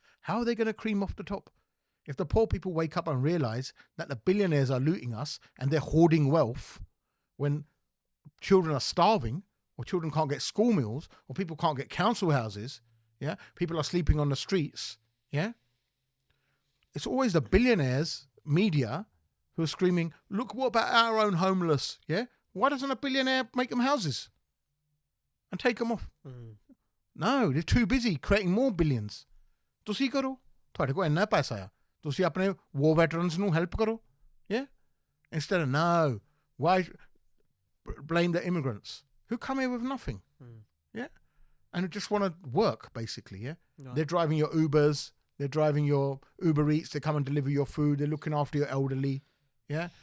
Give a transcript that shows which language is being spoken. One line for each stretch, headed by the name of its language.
English: How are they going to cream off the top? If the poor people wake up and realize that the billionaires are looting us and they're hoarding wealth when children are starving or children can't get school meals or people can't get council houses, yeah, people are sleeping on the streets, yeah, it's always the billionaires, media, who are screaming, look, what about our own homeless, yeah? Why doesn't a billionaire make them houses and take them off? No, they're too busy creating more billions.
Punjabi: ਤੁਸੀਂ ਕਰੋ ਤੁਹਾਡੇ ਕੋਲ ਇੰਨਾ ਪੈਸਾ ਆ ਤੁਸੀਂ ਆਪਣੇ war veterans ਨੂੰ help ਕਰੋ, yeah?
English: Instead of no, why blame the immigrants who come here with nothing, yeah? And just want to work, basically, yeah? Right. They're driving your Ubers, they're driving your Uber Eats, they come and deliver your food, they're looking after your elderly, yeah?